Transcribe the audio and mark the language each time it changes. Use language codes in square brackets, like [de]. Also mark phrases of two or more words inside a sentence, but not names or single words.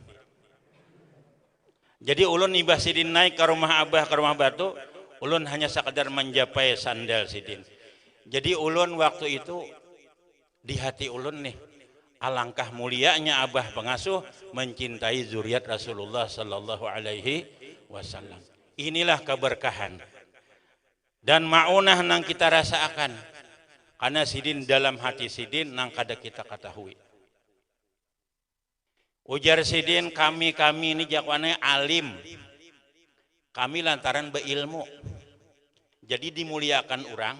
[bjn] Jadi ulun ibah Sidin naik ke rumah Abah, ke rumah batu, ulun hanya sekadar menjapai sandal Sidin. Jadi ulun waktu itu di hati ulun nih, alangkah mulianya Abah pengasuh mencintai zuriat Rasulullah [ar] صلى الله عليه وسلم. [bjn] Inilah keberkahan dan maunah nang kita rasakan karena Sidin dalam hati Sidin nang kada kita ketahui. Ujar Sidin, kami ini jakwane alim, kami lantaran beilmu, jadi dimuliakan orang.